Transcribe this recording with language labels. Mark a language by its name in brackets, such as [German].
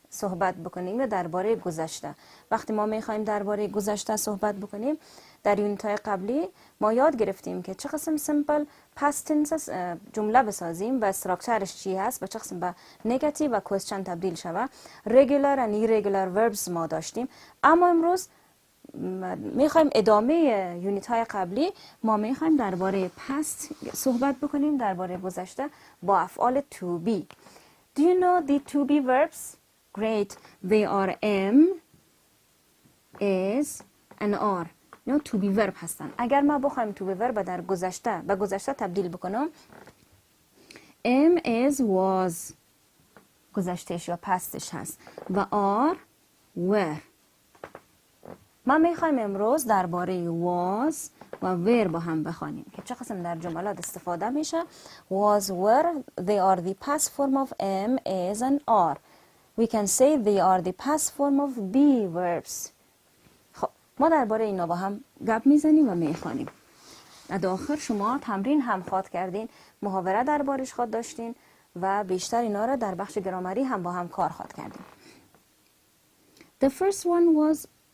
[Persian] صحبت بکنیم یا درباره گذشته. وقتی ما میخوایم درباره گذشته صحبت بکنیم، در یونیت های قبلی ما یاد گرفتیم که چه قسم سیمپل پست تنس جمله بسازیم و استراکچرش چی هست و چه قسم به نگاتیو و کوئسچن تبدیل شوه. رگولار و ایرگولار وربز ما داشتیم، اما امروز میخوایم ادامه یونیت های قبلی ما میخوایم درباره پست صحبت بکنیم، درباره گذشته با افعال to be. [English] Do you know the to be verbs? Great. They are am, is and are. No, to be verb [Persian] هستن. اگر ما بخوایم to be verb در گذشته به گذشته تبدیل بکنم، am, is, was گذشتهش یا پستش هست و are, were. ما میخوایم امروز درباره was و were با هم بخوانیم که چه قسم در جملات استفاده میشه. [English] Was, were, they are the past form of am, is and are. We can say they are the past form of be verbs. [Persian] خب ما درباره اینا با هم گپ میزنیم و میخوانیم. در آخر شما تمرین هم خواد کردین، محاوره دربارش خواد داشتین و بیشتر اینا را در بخش گرامری هم با هم کار خواد کردیم. [English] The first one was.